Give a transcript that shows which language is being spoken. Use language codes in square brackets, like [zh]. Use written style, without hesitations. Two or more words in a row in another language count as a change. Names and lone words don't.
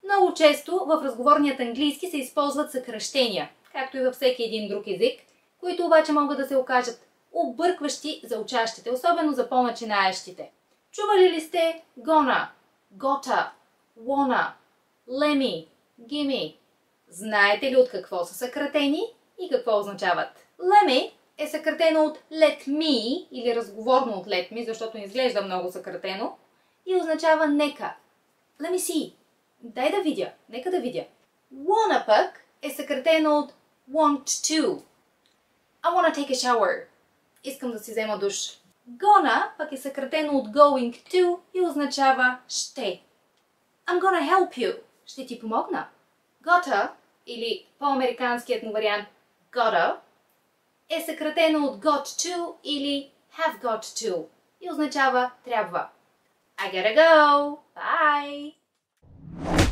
[bg] Много често в разговорният английски се използват съкращения, както и във всеки един друг език, които обаче могат да се окажат объркващи за учащите, особено за по-начинаещите. Чували ли сте [en] gonna, gotta, wanna, lemme, gimme? [bg] Знаете ли от какво са съкратени и какво означават? Lemme е съкратено от [en] let me [bg] или разговорно от [en] let me, [bg] защото изглежда много съкратено и означава нека. [en] Let me see. [bg] Дай да видя. Нека да видя. Wanna пък е съкратено от [en] want to. I wanna take a shower. [bg] Искам да си взема душ. Gonna пък е съкратено от [en] going to [bg] и означава ще. [en] I'm gonna help you. [bg] Ще ти помогна. Gotta или по-американският му вариант gotta е съкратено от [en] got to [bg] или [en] have got to [bg] и означава трябва. [en] I gotta go. Bye!